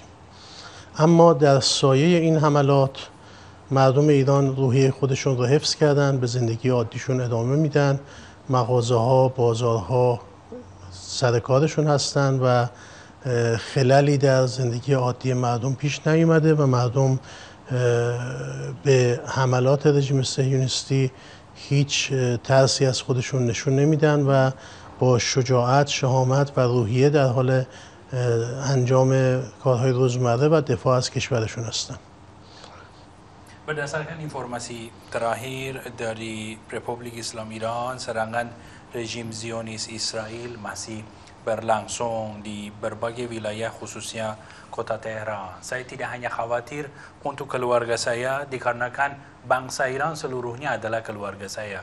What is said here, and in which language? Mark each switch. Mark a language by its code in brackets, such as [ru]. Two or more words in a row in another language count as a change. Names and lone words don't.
[fa] اما در سایه این حملات مردم ایران روحیه خودشون رو حفظ کردن، به زندگی عادیشون ادامه میدن، مغازه ها، بازارها سر کارشون هستن و خللی در زندگی عادی مردم پیش نیامده و مردم به حملات رژیم صهیونیستی هیچ ترسی از خودشون نشون نمیدن و با شجاعت، شهامت و روحیه در حال انجام کارهای روزمره و دفاع از کشورشون هستن. [id] Berdasarkan informasi terakhir dari Republik Islam Iran, serangan rejim Zionis Israel masih berlangsung di berbagai wilayah khususnya kota Tehran. Saya tidak hanya khawatir untuk keluarga saya dikarenakan bangsa Iran seluruhnya adalah keluarga saya.